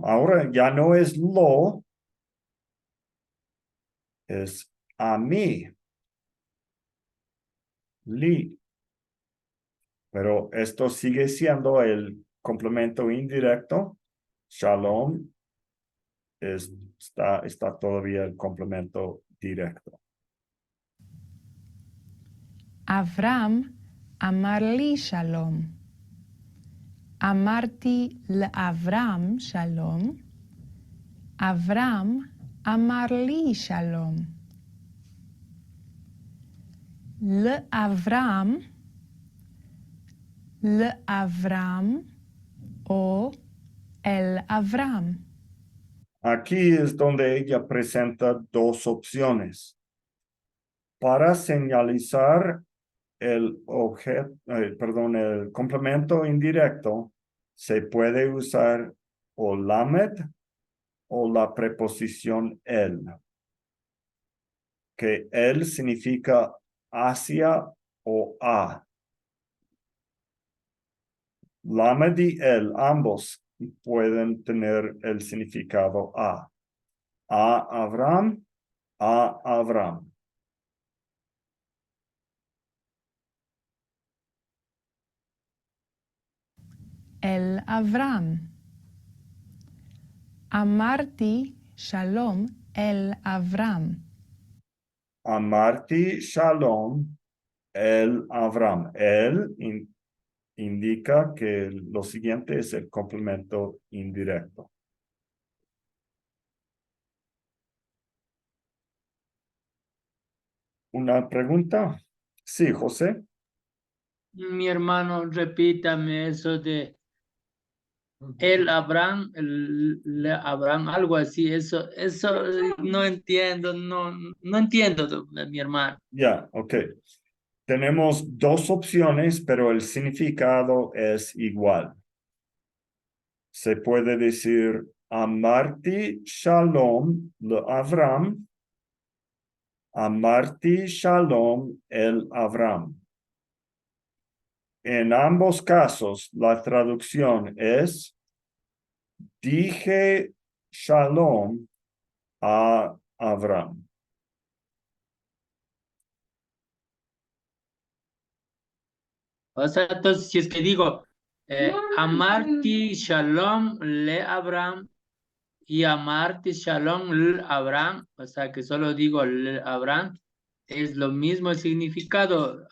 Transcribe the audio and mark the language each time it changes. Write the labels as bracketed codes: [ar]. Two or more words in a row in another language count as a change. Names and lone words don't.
[es] Ahora ya no es lo, es a mí. Li. Pero esto sigue siendo el complemento indirecto. Shalom está todavía el complemento directo. [he] אברהם אמר לי שלום. אמרתי לאברהם שלום. אברהם אמר לי שלום. לאברהם או אל אברהם. [es] Aquí es donde ella presenta dos opciones. Para señalizar el el complemento indirecto, se puede usar o lamed o la preposición el, que el significa hacia o a. Lamed y el, ambos pueden tener el significado a. A Abraham, a Abraham. [he] אל אברהם. אמרתי שלום אל אברהם. אמרתי שלום אל אברהם. [es] El indica que lo siguiente es el complemento indirecto. ¿Una pregunta? Sí, José. Mi hermano, repítame eso de el Abraham, el Abraham, algo así, eso no entiendo, no entiendo, mi hermano. Ya, ok. Tenemos dos opciones, pero el significado es igual. Se puede decir [he] אמרתי שלום לאברהם. אמרתי שלום אל אברהם. [es] En ambos casos, la traducción es dije shalom a Abraham. O sea, entonces, si es que digo, [he] אמרתי שלום לאברהם [es] y [he] אמרתי שלום לאברהם, [es] o sea, que solo digo [he] לאברהם, [es] es lo mismo el significado.